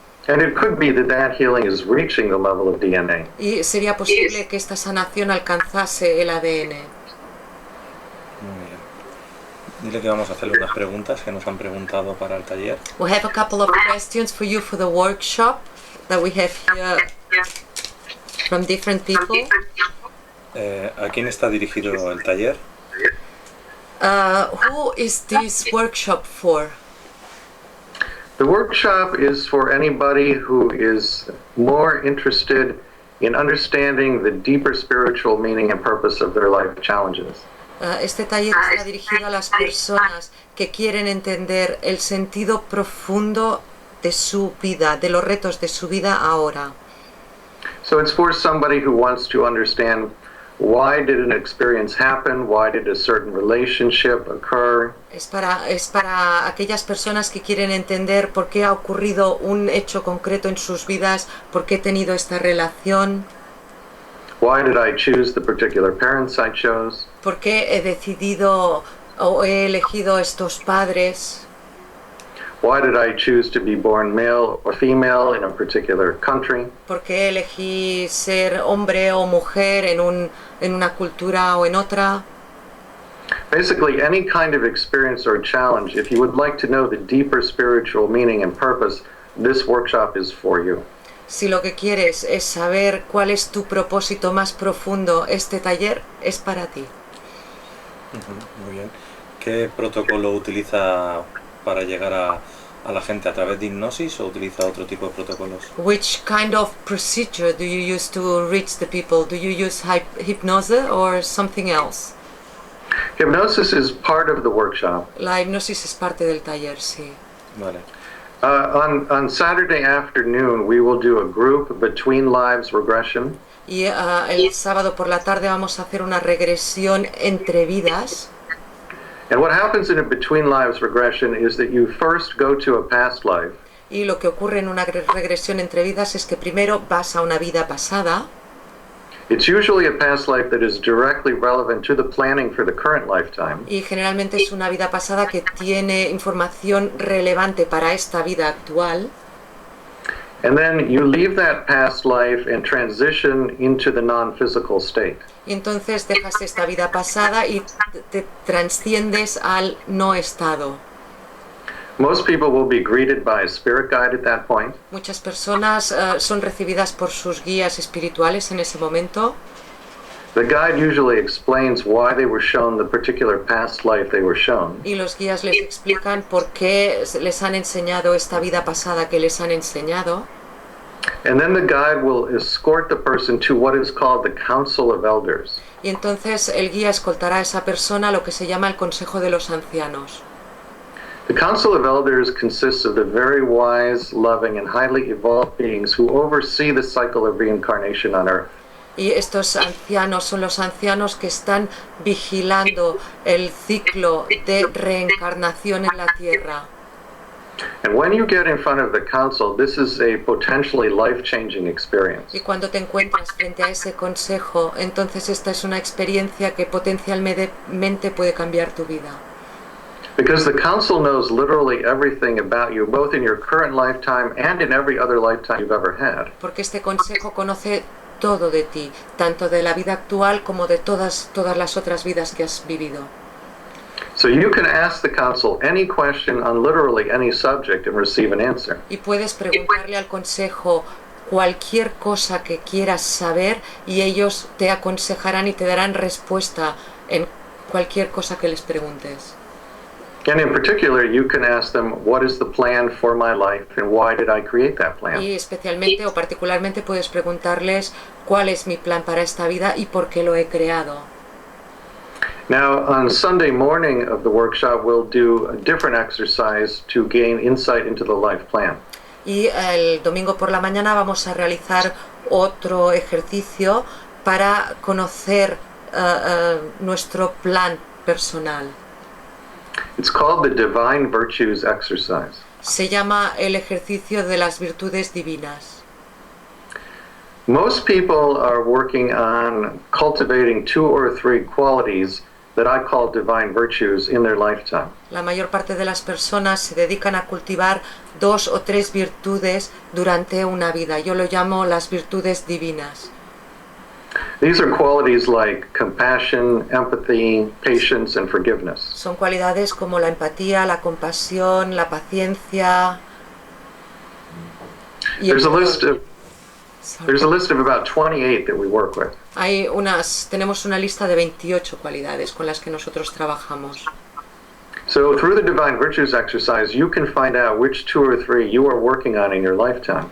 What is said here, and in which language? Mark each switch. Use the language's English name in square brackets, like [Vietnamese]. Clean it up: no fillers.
[English] And it could be that that healing is reaching the level of DNA. [Spanish] Y sería posible que esta sanación alcanzase el ADN. Muy bien. Dile que vamos a hacerle unas preguntas que nos han preguntado para el taller. [English] We have a couple of questions for you for the workshop that we have here from different people. [Spanish] ¿A quién está dirigido el taller? [English] Who is this workshop for? The workshop is for anybody who is more interested in understanding the deeper spiritual meaning and purpose of their life challenges. [Spanish] Este taller está dirigido a las personas que quieren entender el sentido profundo de su vida, de los retos de su vida ahora. [English] So it's for somebody who wants to understand why did an experience happen, why did a certain relationship occur. [Spanish] Es para aquellas personas que quieren entender por qué ha ocurrido un hecho concreto en sus vidas, por qué he tenido esta relación. [English] Why did I choose the particular parents I chose? [Spanish] ¿Por qué he decidido o he elegido estos padres? [English] Why did I choose to be born male or female in a particular country? [Spanish] ¿Por qué elegí ser hombre o mujer en una cultura o en otra? [English] Basically, any kind of experience or challenge, if you would like to know the deeper spiritual meaning and purpose, this workshop is for you. [Spanish] Si lo que quieres es saber cuál es tu propósito más profundo, este taller es para ti. Muy bien. ¿Qué protocolo utiliza para llegar a la gente a través de hipnosis o utiliza otro tipo de protocolos? [English] Which kind of procedure do you use to reach the people? Do you use hypnosis or something else? Hypnosis is part of the workshop. [Spanish] La hipnosis es parte del taller, sí. Vale. [English] On Saturday afternoon, we will do a group between lives regression. [Spanish] Y el sábado por la tarde vamos a hacer una regresión entre vidas. [English] And what happens in a between lives regression is that you first go to a past life. [Spanish] Y lo que ocurre en una regresión entre vidas es que primero vas a una vida pasada. [English] It's usually a past life that is directly relevant to the planning for the current lifetime. [Spanish] Y generalmente es una vida pasada que tiene información relevante para esta vida actual. [English] And then you leave that past life and transition into the non-physical state. [Spanish] Y entonces dejas esta vida pasada y te transciendes al no estado. [English] Most people will be greeted by a spirit guide at that point. [Spanish] Muchas personas son recibidas por sus guías espirituales en ese momento. [English] The guide usually explains why they were shown the particular past life they were shown. [Spanish] Y los guías les explican por qué les han enseñado esta vida pasada que les han enseñado. [English] And then the guide will escort the person to what is called the Council of Elders. [Spanish] Y entonces el guía escoltará a esa persona a lo que se llama el Consejo de los Ancianos. [English] The Council of Elders consists of the very wise, loving, and highly evolved beings who oversee the cycle of reincarnation on Earth. [Spanish] Y estos ancianos son los ancianos que están vigilando el ciclo de reencarnación en la Tierra. [English] And when you get in front of the council, this is a potentially life-changing experience. [Spanish] Y cuando te encuentras frente a ese consejo, entonces esta es una experiencia que potencialmente puede cambiar tu vida. [English] Because the council knows literally everything about you, both in your current lifetime and in every other lifetime you've ever had. [Spanish] Porque este consejo conoce todo de ti, tanto de la vida actual como de todas las otras vidas que has vivido. [English] So you can ask the council any question on literally any subject and receive an answer. [Spanish] Y puedes preguntarle al consejo cualquier cosa que quieras saber y ellos te aconsejarán y te darán respuesta en cualquier cosa que les preguntes. [English] And in particular, you can ask them, what is the plan for my life and why did I create that plan? [Spanish] Y especialmente o particularmente puedes preguntarles cuál es mi plan para esta vida y por qué lo he creado. [English] Now, on Sunday morning of the workshop, we'll do a different exercise to gain insight into the life plan. [Spanish] Y el domingo por la mañana vamos a realizar otro ejercicio para conocer nuestro plan personal. [English] It's called the Divine Virtues Exercise. [Spanish] Se llama el ejercicio de las virtudes divinas. [English] Most people are working on cultivating 2 or 3 qualities that I call divine virtues in their lifetime. [Spanish] La mayor parte de las personas se dedican a cultivar 2 o 3 virtudes durante una vida. Yo lo llamo las virtudes divinas. [English] These are qualities like compassion, empathy, patience, and forgiveness. [Spanish] Son cualidades como la empatía, la compasión, la paciencia y el perdón. [English] There's a list of about 28 that we work with. [Spanish] Tenemos una lista de 28 cualidades con las que nosotros trabajamos. [English] So through the divine virtues exercise, you can find out which 2 or 3 you are working on in your lifetime.